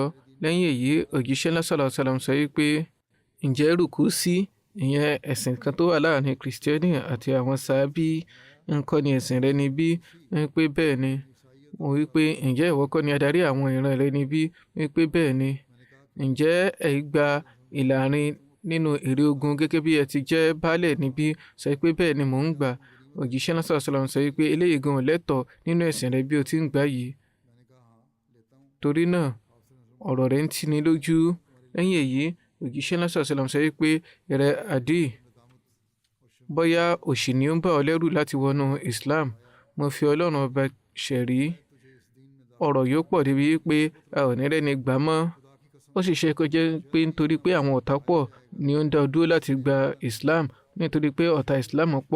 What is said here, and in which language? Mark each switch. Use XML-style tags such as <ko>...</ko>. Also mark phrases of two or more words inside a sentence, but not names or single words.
<yo>Lẹ́yìn èyí òjíṣẹ́ ńlá</yo> <ar>صلى الله عليه وسلم</ar> <yo>sọ wí pé ǹjẹ́ rùkú sí ìyẹn ẹ̀sìn kan tó wà láàrin kìrìsìtẹ́nì àti àwọn sàábí ńkọ́ ni ẹ̀sìn rẹ ni bí? Wọ́n wí pé bẹ́ẹ̀ ni. Wọ́n wí pé ǹjẹ́ ìwọ kọ́ ni adarí àwọn ìran rẹ ni bí? Wọ́n wí pé bẹ́ẹ̀ ni. Ǹjẹ́ ẹ gba ìlàrin nínú èrè ogun gẹ́gẹ́ bí ẹ ti jẹ́ baálẹ̀ níbí? Sọ pé bẹ́ẹ̀ ni mò ń gbà. Òjíṣẹ́ náà</yo> <ar>صلى الله عليه وسلم</ar> <yo>sọ pé eléyìí gan lẹ́tọ̀ọ́ nínú ẹ̀sìn rẹ bí o ti ń gbà yìí. Torí náà ọ̀rọ̀ rẹ̀ ń tini lójú. Lẹ́yìn èyí òjíṣẹ́ náà</yo> <ar>صلى الله عليه وسلم</ar> <yo>sọ pé ìrẹ Adi, bóyá òṣì ni ó ń bà ọ́ lẹ́rù láti wọnú Islam, mo fi Ọlọ́run ọba ṣẹ̀rí. Ọ̀rọ̀ yóò pọ̀ débi pé a ò ní rẹ́ni gbà mọ́. Ó sì ṣe kó jẹ́ pé nítorí pé àwọn ọ̀tá pọ̀ ni ó ń dá ọ dúró láti gba Islam, nítorí pé ọ̀tá Islam pọ̀.</yo>